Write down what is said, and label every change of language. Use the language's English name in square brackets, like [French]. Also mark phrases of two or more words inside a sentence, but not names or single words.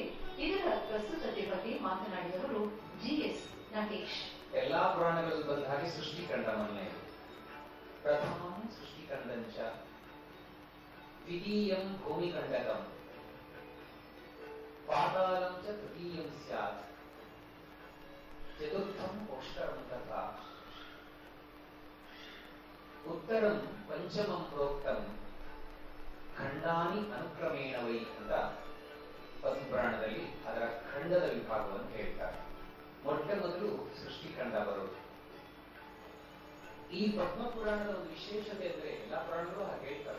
[Kannada] ಇದರ ಪ್ರಸ್ತುತತೆ ಬಗ್ಗೆ ಮಾತನಾಡಿದವರು GS ನಟೇಶ್. ಎಲ್ಲಾ ಪುರಾಣಗಳಲ್ಲಿ ಬಂದ ಹಾಗೆ ಸೃಷ್ಟಿಕಂಡ ಮೊನ್ನೆ [Sanskrit] ಪ್ರಥಮಂ ಸೃಷ್ಟಿಕಂಡಂಚ ದ್ವಿತೀಯಂ ಭೂಮಿಕಂಡಕಂ ಪಾತಾಳಂ ಚ ತೃತೀಯಂ ಸ್ಯಾತ್ ಚತುರ್ಥಂ ಪೋಷ್ಟರಂ ತಥಾ ಉತ್ತರಂ ಪಂಚಮಂ ಪ್ರೋಕ್ತಂ ಖಂಡಾನಿ ಅನುಕ್ರಮೇಣ ವೈ [Kannada] ಅಂತ ಪದ್ಮಪುರಾಣದಲ್ಲಿ ಅದರ ಖಂಡದ ವಿಭಾಗವನ್ನು ಹೇಳ್ತಾರೆ. ಮೊಟ್ಟ ಮೊದಲು ಸೃಷ್ಟಿಕಂಡ ಬರೋದು. ಈ ಪದ್ಮಪುರಾಣದ ಒಂದು ವಿಶೇಷತೆ ಅಂದ್ರೆ ಎಲ್ಲಾ ಪುರಾಣಗಳು ಹಾಗೆ ಹೇಳ್ತವೆ.